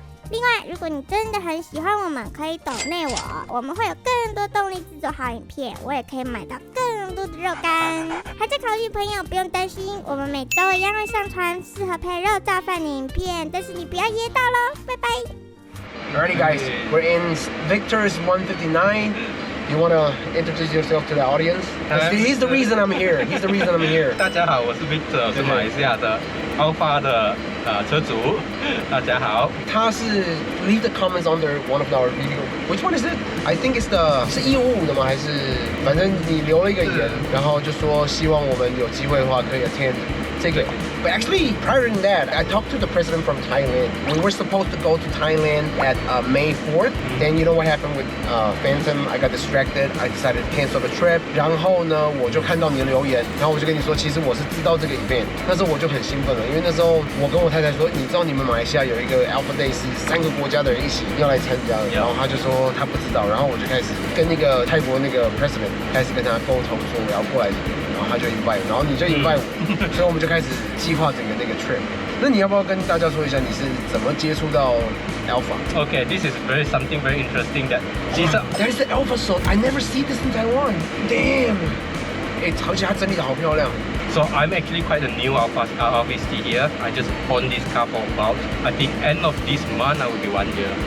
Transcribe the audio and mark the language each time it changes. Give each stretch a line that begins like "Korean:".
Chinese: 另外，如果你真的很喜欢我们，可以抖内我们会有更多动力制作好影片，我也可以买到更多的肉干。还在考虑朋友不用担心，我们每周一样会上传适合配肉燥饭的影片，但是你不要噎到咯，拜拜。
English: Alrighty guys, we're in Victor's 159. You want to introduce yourself to the audience? He's the reason I'm here. He's the reason I'm here.
Chinese: 大家好，我是 Victor， 是马来西亚的 Alfa 的车主。大家好。他是
English: leave the comments under one of our video. Which one is it? I think it's the
Chinese: 是155的吗？还是反正你留了一个言，然后就说希望我们有机会的话可以 attend
English: Take it. But actually, prior to that, I talked to the president from Thailand. We were supposed to go to Thailand at May 4th. Then you know what happened with Phantom? I got distracted. I decided to cancel the trip.
Chinese: 然后呢，我就看到你的留言，然后我就跟你说，其实我是知道这个 event， 那时候我就很兴奋了，因为那时候我跟我太太说，你知道你们马来西亚有一个 Alpha Day 是3个国家的人一起要来参加的，然后他就说他不知道，然后我就开始跟那个泰国那个 president 开始跟他沟通说我要过来。然后他就 invite， 然后你就 invite 我，所以我们就开始计划整个那个 trip。那你要不要跟大家说一下你是怎么接触到 Alpha？
English: Okay, this is something very interesting that. That is the Alpha suit. I never see this in Taiwan.
Chinese: Damn. 而且它整理的好漂亮。
English: So I'm actually quite a new Alpha here. I just own this car for about, I think end of this month I will be 1 year.